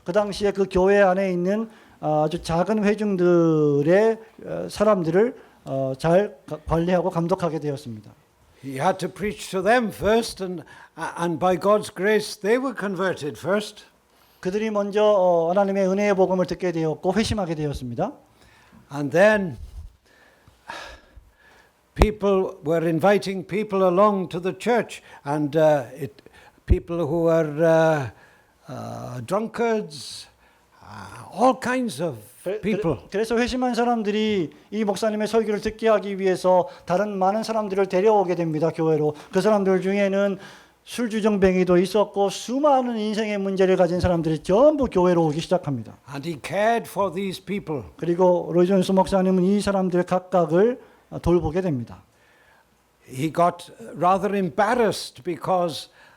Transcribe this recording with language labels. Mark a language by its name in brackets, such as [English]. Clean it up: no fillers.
[Korean] 그 당시에 그 교회 안에 있는 아주 작은 회중들의 사람들을 잘 관리하고 감독하게 되었습니다. [English] He had to preach to them first, and by God's grace, they were converted first. [Korean] 그들이 먼저 하나님의 은혜의 복음을 듣게 되었고 회심하게 되었습니다. [English] And then people were inviting people along to the church, and people who were drunkards, all kinds of people. [Korean] 그래서 회심한 사람들이 이 목사님의 설교를 듣게 하기 위해서 다른 많은 사람들을 데려오게 됩니다. 교회로. 그 사람들 중에는 술주정뱅이도 있었고 수많은 인생의 문제를 가진 사람들이 전부 교회로 오기 시작합니다. [English] And he cared for these people. [Korean] 그리고 로이 존스 목사님은 이 사람들 각각을 돌보게 됩니다. [English] He got rather embarrassed because